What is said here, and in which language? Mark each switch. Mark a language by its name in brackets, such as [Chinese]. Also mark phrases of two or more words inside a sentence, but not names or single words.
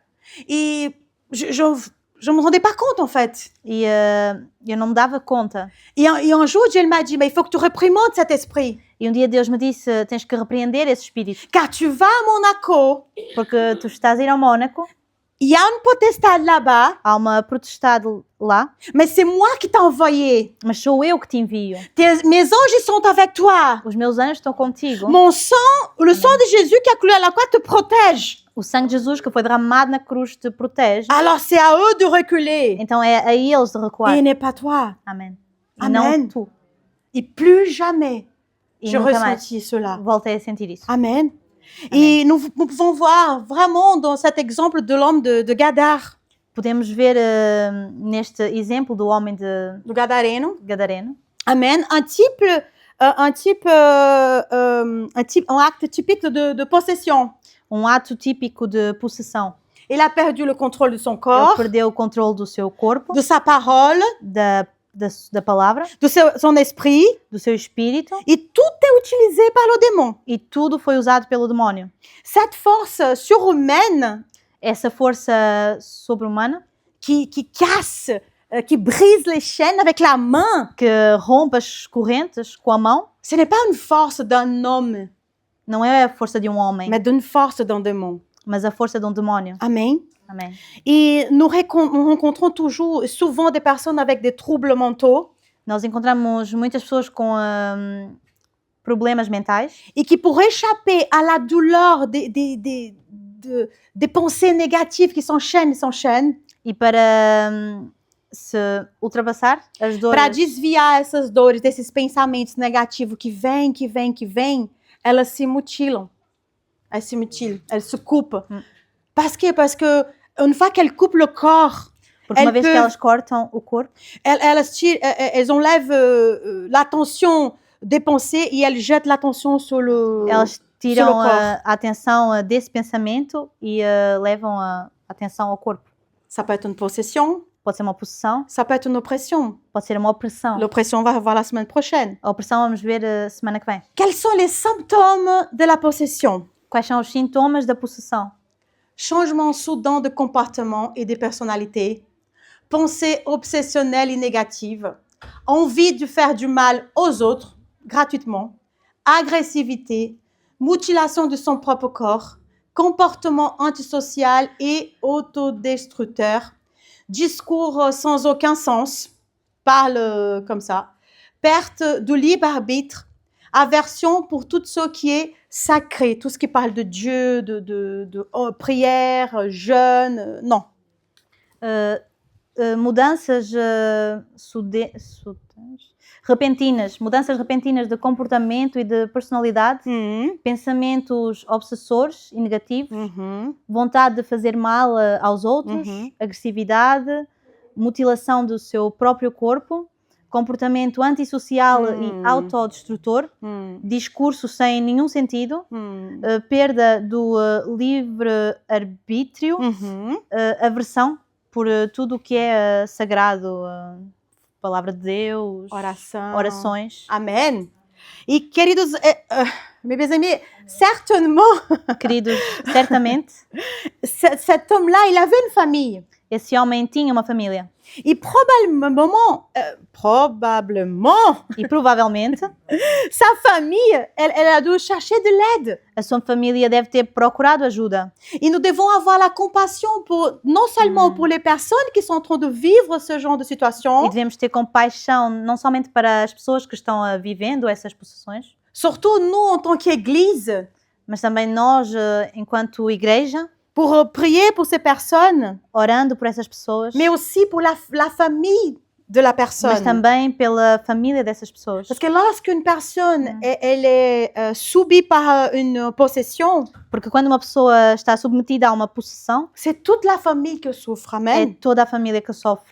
[French] Et je me rendais pas compte, en fait. [Portuguese] E eu não me dava conta. [French] Et un jour, Dieu m'a dit, mais il faut que tu réprimandes cet esprit. [Portuguese] E um dia Deus me disse, tens que repreender esse espírito, [French] Car tu vas à Monaco, [Portuguese] porque tu estás a ir ao Mônaco, [French] il y a une potestade là-bas, [Portuguese] há uma potestade lá, [French] mais c'est moi qui t'ai envoyé. [Portuguese] mas sou eu que te envio. [French] Mes anges, ils sont avec toi. [Portuguese] Os meus anjos estão contigo. [French] Mon sang, le sang de Jésus qui a coulé à la croix te protège. [Portuguese] O sangue de Jesus que foi derramado na cruz te protege. [French] Alors c'est à eux de reculer. [Portuguese] Então é a eles de recuar. [French] Et n'est pas toi. [Portuguese] Amém. E [French] Amen. [Portuguese] não tu. [French] Et plus jamais [Portuguese] E [French] je [Portuguese] nunca mais [French] ressentis cela. [Portuguese] voltei a sentir isso. [French] Amen. Et nous pouvons voir vraiment dans cet exemple de l'homme de Gadar, [Portuguese] Podemos ver neste exemplo do homem de do Gadareno. Gadareno, [French] Amen. Un acte typique de possession. [Portuguese] ato típico de possessão. [French] Il a perdu le contrôle de son [Portuguese] Ele [French] corps, [Portuguese] perdeu o controle do seu corpo, [French] de sa parole, [Portuguese] da palavra, [French] de son esprit, [Portuguese] do seu espírito, [French] et tout est utilisé par le démon. [Portuguese] e tudo foi usado pelo demónio. [French] Cette force surhumaine [Portuguese] Essa força sobre-humana [French] qui casse, qui brise les chaînes avec la main, [Portuguese] que rompe as correntes com a mão, [French] ce n'est pas une force d'un homme, [Portuguese] não é a força de um homem, [French] mais d'une force d'un démon. [Portuguese] mas a força de um demónio. [French] Amen. [Portuguese] Amém. [French] Et nous rencontrons souvent des personnes avec des troubles mentaux [Portuguese] Nós encontramos muitas pessoas com problemas mentais [French] et qui, pour échapper à la douleur des pensées négatives qui s'enchaînent, [Portuguese] e para se ultrapassar as dores, para desviar essas dores, desses pensamentos negativos que vêm, elas se mutilam. [French] Elles se coupent. Parce que une fois qu'elles coupent le corps, [Portuguese] porque uma vez que elas cortam o corpo, [French] elles enlèvent l'attention des pensées et elles jettent l'attention sur le [Portuguese] elas tiram [French] corps. [Portuguese] a atenção desse pensamento e levam a atenção ao corpo. [French] Ça peut être une possession, [Portuguese] Pode ser uma possessão, [French] ça peut être une oppression. [Portuguese] pode ser uma opressão. [French] L'oppression, on va voir la semaine prochaine. [Portuguese] A opressão vamos ver semana que vem. [French] Quels sont les symptômes de la possession? [Portuguese] Quais são os sintomas da possessão? [French] Changement soudain de comportement et de personnalité, pensée obsessionnelle et négative, envie de faire du mal aux autres gratuitement, agressivité, mutilation de son propre corps, comportement antisocial et autodestructeur, discours sans aucun sens, parle comme ça, perte de libre arbitre, aversion pour tout ce qui est sacré, tout ce qui parle de Dieu, de prière, jeûne, non. [Portuguese] mudanças repentinas, mudanças repentinas de comportamento e de personalidade, pensamentos obsessores e negativos, vontade de fazer mal aos outros, agressividade, mutilação do seu próprio corpo, comportamento antissocial e autodestrutor, discurso sem nenhum sentido, perda do livre-arbítrio, aversão por tudo o que é sagrado, palavra de Deus, orações. Amen. E, queridos, [French] mes amis, certainement, [Portuguese] Queridos, certamente, [French] cet homme-là, il avait une famille. [Portuguese] esse homem tinha uma família. [French] Et probablement, [Portuguese] E provavelmente [French] sa famille, elle a dû chercher de l'aide. [Portuguese] a sua família deve ter procurado ajuda. [French] Et nous devons avoir la compassion pour, non seulement pour les personnes qui sont en train de vivre ce genre de [Portuguese] E [French] situation, [Portuguese] devemos ter compaixão não somente para as pessoas que estão vivendo essas possessões, [French] surtout nous en tant qu'Église, [Portuguese] mas também nós, enquanto igreja, [French] pour prier pour ces personnes, [Portuguese] orando por essas pessoas, [French] mais aussi pour la famille de la [Portuguese] mas [French] personne. [Portuguese] também pela família dessas pessoas. [French] Parce que lorsqu'une personne, elle est subie par une possession, [Portuguese] Porque quando uma pessoa está submetida a uma possessão, [French] c'est toute la famille qui souffre. [Portuguese] é Amen. toda a família que sofre.